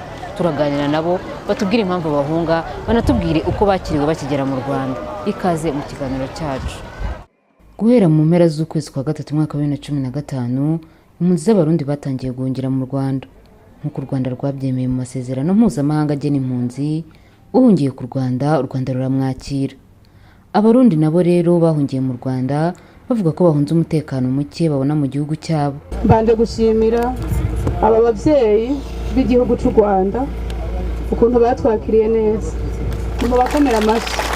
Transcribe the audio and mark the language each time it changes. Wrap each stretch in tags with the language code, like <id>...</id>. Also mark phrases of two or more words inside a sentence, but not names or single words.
<rw>Turaganira nabo batubwire impamvu bahunga, banatubwire uko bakiriwe bakigera mu Rwanda. Ikaze mu kiganiro cyacu. Guhera mu mpera z'ukwezi kwa gatatu mwaka wa 2015 impunzi z'abarundi batangiye guhungira mu Rwanda nk'uko u Rwanda rwabyemeye mu masezerano mpuzamahanga agena impunzi. Uhungiye ku Rwanda, u Rwanda ruramwakira. Abarundi nabo rero bahungiye mu Rwanda bavuga ko bahunze umutekano muke babona mu gihugu cyabo.</rw> <rn>Mbanje gushimira aba bavyeyi b'igihugu cy'u Rwanda ukuntu batwakiriye neza.</rn> <rw>Mu bakomera amashyi.</rw>